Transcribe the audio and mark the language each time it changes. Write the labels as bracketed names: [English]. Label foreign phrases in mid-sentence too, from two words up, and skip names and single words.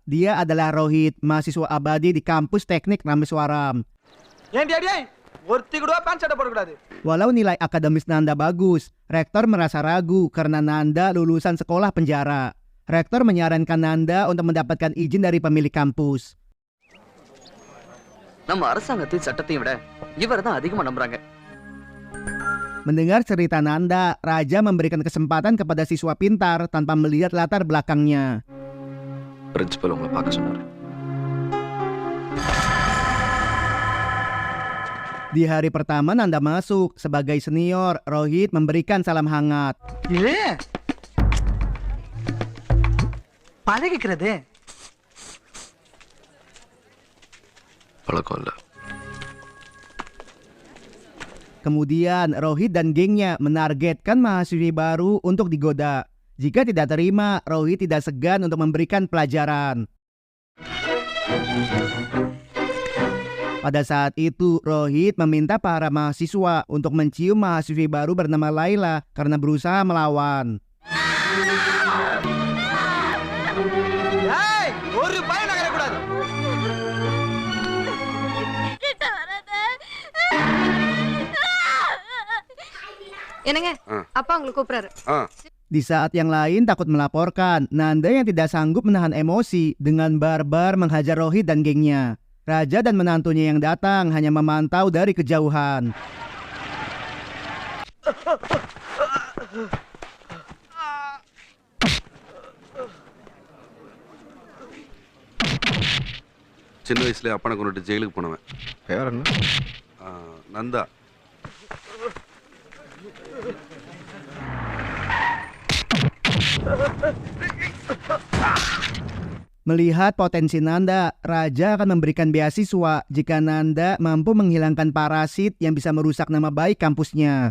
[Indonesian] Dia adalah Rohit, mahasiswa abadi di kampus teknik Rameswaram. Walau nilai akademis Nanda bagus, rektor merasa ragu karena Nanda lulusan sekolah penjara. Rektor menyarankan Nanda untuk mendapatkan izin dari pemilik kampus. [Tamil] நம்ம அரசாங்கத்தின் சட்டத்தையும் விட இவர் தான் அதிகமா நம்புறாங்க. [Indonesian] Mendengar cerita Nanda, raja memberikan kesempatan kepada siswa pintar tanpa melihat latar belakangnya. [Tamil] பிரின்சிபல் உங்களை பார்க்க சொன்னாரு. [Indonesian] Di hari pertama Nanda masuk, sebagai senior, Rohit memberikan salam hangat. [Tamil] பழக்கம் இல்ல. [Indonesian] Kemudian Rohit dan gengnya menargetkan mahasiswi baru untuk digoda. Jika tidak terima, Rohit tidak segan untuk memberikan pelajaran. Pada saat itu, Rohit meminta para mahasiswa untuk mencium mahasiswi baru bernama Laila karena berusaha melawan. [Tamil] என்னங்க அப்பா உங்களை கூப்பிடுறாரு. [Indonesian] Di saat yang lain takut melaporkan, Nanda yang tidak sanggup menahan emosi dengan barbar menghajar Rohit dan gengnya. Raja dan menantunya yang datang hanya memantau dari kejauhan. [Tamil] சின்ன வயசுல அப்பனை கொண்டுட்டு ஜெயிலுக்கு போனவன். பேர் என்ன? நந்தா. [Indonesian] Melihat potensi Nanda, Raja akan memberikan beasiswa jika Nanda mampu menghilangkan parasit yang bisa merusak nama baik kampusnya.